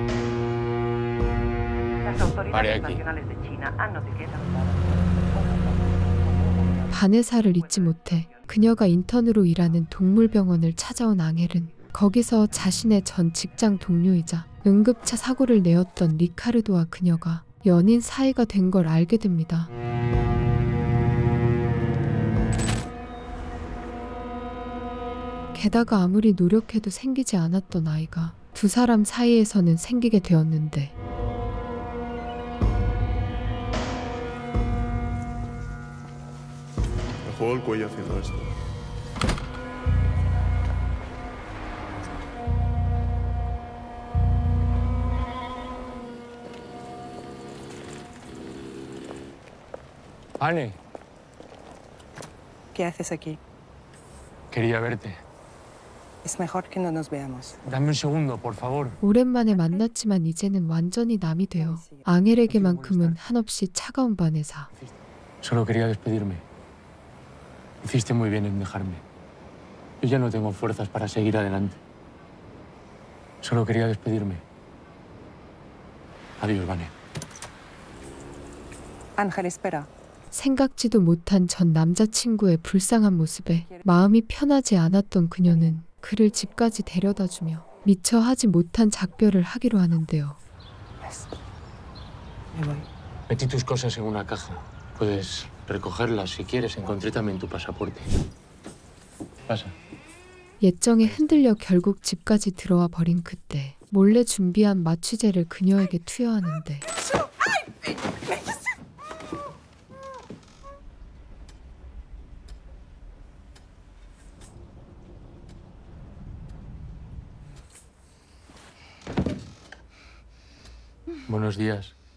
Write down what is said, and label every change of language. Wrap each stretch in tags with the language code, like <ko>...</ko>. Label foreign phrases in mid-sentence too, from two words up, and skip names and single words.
<ko>바네사를 잊지 못해 그녀가 인턴으로 일하는 동물병원을 찾아온 앙헬은 거기서 자신의 전 직장 동료이자 응급차 사고를 내었던 리카르도와 그녀가 연인 사이가 된 걸 알게 됩니다. 게다가 아무리 노력해도 생기지 않았던 아이가 두 사람 사이에서는 생기게 되었는데</ko> <es>Me juego el cuello haciendo esto. Anne, ¿Qué haces aquí? quería verte. Es mejor que no nos veamos. Dame un segundo, por favor.</es> <ko>오랜만에 만났지만 이제는 완전히 남이 되어 앙헬에게만큼은 한없이 차가운 바네사.</ko> <es>Solo quería despedirme. Hiciste muy bien en dejarme. Yo ya no tengo fuerzas para seguir adelante. Solo quería despedirme. Adiós, Vane. Ángel, espera.</es> <ko>생각지도 못한 전 남자친구의 불쌍한 모습에 마음이 편하지 않았던 그녀는 그를 집까지 데려다주며 미처 하지 못한 작별을 하기로 하는데요.</ko> <es>Me voy. Metí tus cosas en una caja. Puedes recogerlas si quieres. Encontré también tu pasaporte. Pasa.</es> <ko>예정에 흔들려 결국 집까지 들어와 버린 그때 몰래 준비한 마취제를 그녀에게 투여하는데</ko> <es>Buenos días.</es>